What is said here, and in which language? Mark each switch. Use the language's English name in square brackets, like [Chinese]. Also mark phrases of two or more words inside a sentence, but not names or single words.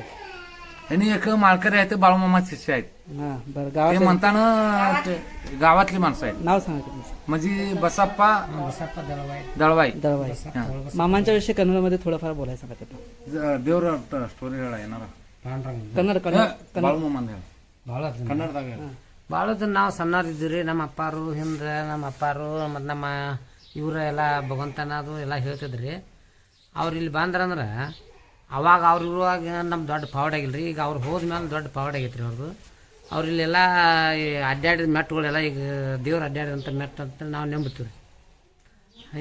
[Marathi] ह्यानी एक मालकरी आहे ते बाळूमामा शिष्य आहेत. हा बरं. ते गावात म्हणताना ते गावातली माणसं आहेत. नाव सांगा तुम्ही. म्हणजे बसप्पा दळवाई. दळवाई. मामांच्या विषयी कन्नडमध्ये थोडंफार बोलायचं सांगा त्याला. देवर स्टोरी येणार कन्नड [Kannada] ಬಾಳುಮಮ್ಮ ಕನ್ನಡದಾಗ ಭಾಳದ ನಾವು ಸಣ್ಣವ್ರಿದ್ವಿ ರೀ. ನಮ್ಮ ಅಪ್ಪಾರು ಹಿಂದೆ ನಮ್ಮ ಅಪ್ಪಾರು ಮತ್ತು ನಮ್ಮ ಇವ್ರು ಎಲ್ಲ ಭಗವಂತನದು ಎಲ್ಲ ಹೇಳ್ತಿದ್ರಿ. ಅವ್ರು ಇಲ್ಲಿ ಬಂದ್ರಂದ್ರೆ ಅವಾಗ ಅವ್ರು ಇರುವಾಗ ನಮ್ಮ ದೊಡ್ಡ ಪಾವಡ್ ಆಗಿಲ್ಲ ರೀ. ಈಗ ಅವ್ರು ಹೋದ್ಮೇಲೆ ದೊಡ್ಡ ಪಾವಡ್ ಆಗೈತೆ ರೀ ಅವ್ರದ್ದು. ಅವ್ರು ಇಲ್ಲೆಲ್ಲ ಅಡ್ಡಾಡಿದ ಮೆಟ್ಟುಗಳೆಲ್ಲ ಈಗ ದೇವ್ರು ಅಡ್ಡಾಡಿದಂಥ ಮೆಟ್ಟು ಅಂತ ನಾವು ನಂಬುತ್ತೀವಿ ರೀ.